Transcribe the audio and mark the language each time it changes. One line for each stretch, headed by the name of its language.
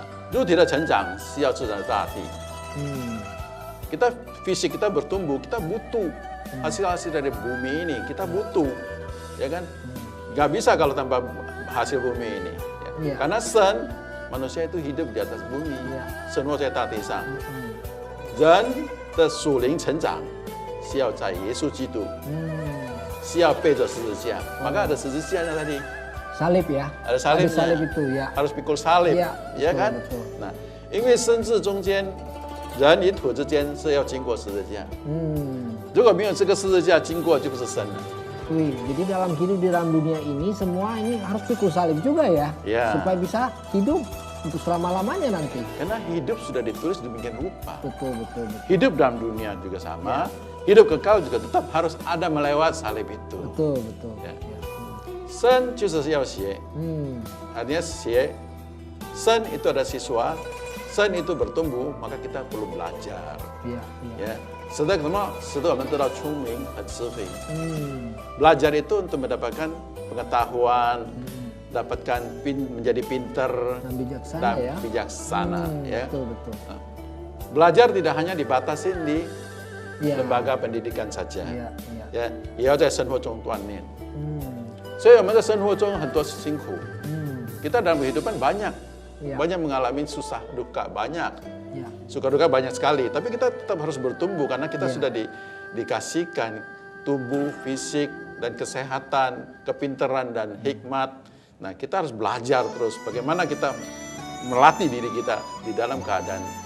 Chinese: 肉体的成长是要自然的大地。
Indonesian: Kita fisik kita bertumbuh, kita butuh hasil-hasil dari bumi ini, kita butuh, ya kan? Gak bisa kalau tanpa hasil bumi ini. Ya. Karena sen manusia itu hidup di atas bumi, semua
Chinese: 在大地上。人的属灵成长是要在耶稣基督。是要背着十字架，
Indonesian: maka ada
Chinese: 十字架在那里。
Indonesian: Salib ya. Ada salibnya. Ada salib itu ya. Harus pikul salib, ya kan? Betul.
Chinese: Nah, 因为生字中间人与土之间是要经过十字架。如果没有这个十字架经过，就不是生了。
Indonesian: Wih, jadi dalam hidup di dalam dunia ini semua ini harus pikul salib juga ya, supaya bisa hidup untuk selama-lamanya nanti. Karena hidup sudah ditulis demikian rupa. Betul. Hidup dalam dunia juga sama, hidup kekal juga tetap harus ada melewat salib itu. Betul. Ya.
Chinese: 生就是要学，
Indonesian: artinya 学，生 itu ada siswa, 生 itu bertumbuh, maka kita perlu belajar. Ya.
Chinese: 使得我们得到聪明和智慧。
Indonesian: Belajar itu untuk mendapatkan pengetahuan, menjadi pintar dan bijaksana. Ya. Betul. Belajar tidak hanya dibatasi di lembaga pendidikan saja.
Chinese: Ya, 也要在生活中锻炼。所以我们在生活中很多辛苦。
Indonesian: Kita dalam kehidupan banyak mengalami susah duka banyak. Suka duka banyak sekali, tapi kita tetap harus bertumbuh karena kita sudah dikasihkan tubuh, fisik, dan kesehatan, kepintaran, dan hikmat. Nah, kita harus belajar terus bagaimana kita melatih diri kita di dalam keadaan